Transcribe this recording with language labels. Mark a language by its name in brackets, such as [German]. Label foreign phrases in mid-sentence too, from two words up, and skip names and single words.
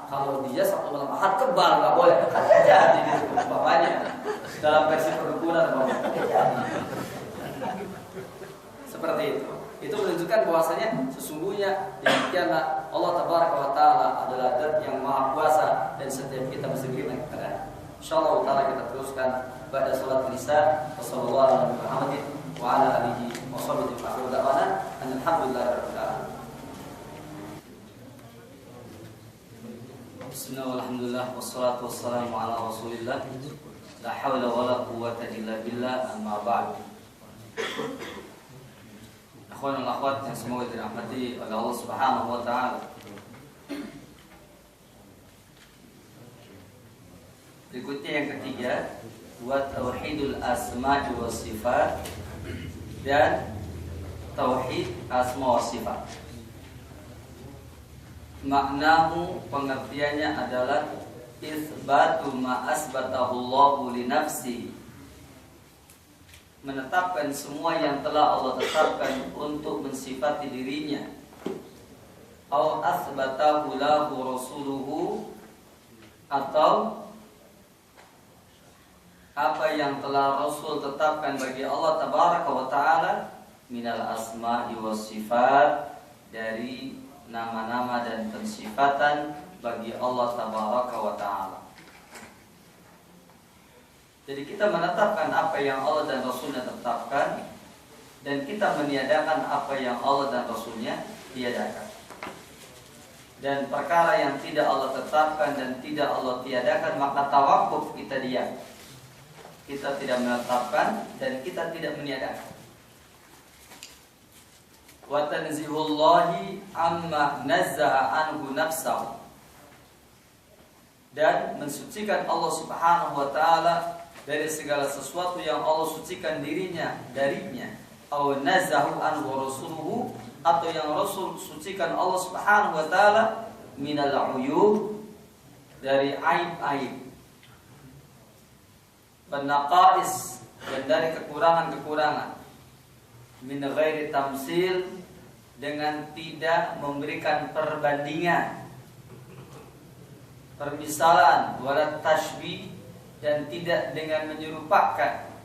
[Indonesian] Kalau dia Sabtu malam Ahad kebal, nggak boleh. Kan jadi bapaknya dalam versi perdukunan, seperti itu. Itu menunjukkan bahwasanya sesungguhnya demikianlah [Arabic] الله تبارك وتعالى [Indonesian] adalah Zat yang Maha Kuasa, dan setiap kita mesti beriman kepada. [Arabic] إن شاء الله تعالى [Indonesian] kita teruskan pada salat Isya. [Arabic] وصلى الله عليه وعلى آله وصحبه وسلم. الحمد لله رب العالمين. بسم الله والحمد لله والصلاة والسلام على رسول الله. لا حول ولا قوة إلا بالله، أما بعد. [Indonesian] Akhwan dan akhwat yang semoga dirahmati oleh [Arabic] الله سبحانه وتعالى. [Indonesian] Berikutnya yang ketiga, [Arabic] وتوحيد الأسماء والصفات, [Indonesian] dan tauhid asma wa sifat. [Arabic] Maknahu, [Indonesian] pengertiannya adalah [Arabic] إثبات ما أثبته الله لنفسه, [Indonesian] menetapkan semua yang telah Allah tetapkan untuk mensifati dirinya, [Arabic] أو أثبته له رسوله, [Indonesian] atau apa yang telah Rasul tetapkan bagi [Arabic] الله تبارك وتعالى من الأسماء والصفات, [Indonesian] dari nama-nama dan pensifatan bagi [Arabic] الله تبارك وتعالى. [Indonesian] Jadi kita menetapkan apa yang Allah dan Rasulnya tetapkan, dan kita meniadakan apa yang Allah dan Rasulnya tiadakan. Dan perkara yang tidak Allah tetapkan dan tidak Allah tiadakan, maka tawakuf, kita diam. Kita tidak menetapkan dan kita tidak meniadakan. [Arabic] وتنزيه الله عما نزه عنه نفسه, [Indonesian] dan mensucikan [Arabic] الله سبحانه وتعالى [Indonesian] dari segala sesuatu yang Allah sucikan dirinya darinya, [Arabic] أو نزهه عنه رسوله, [Indonesian] atau yang Rasul sucikan [Arabic] الله سبحانه وتعالى من العيوب, [Indonesian] dari aib-aib, wanaqais, dan dari kekurangan-kekurangan, [Arabic] من غير تمثيل, [Indonesian] dengan tidak memberikan perbandingan, permisalan, [Arabic] ولا تشبيه, [Indonesian] dan tidak dengan menyerupakan.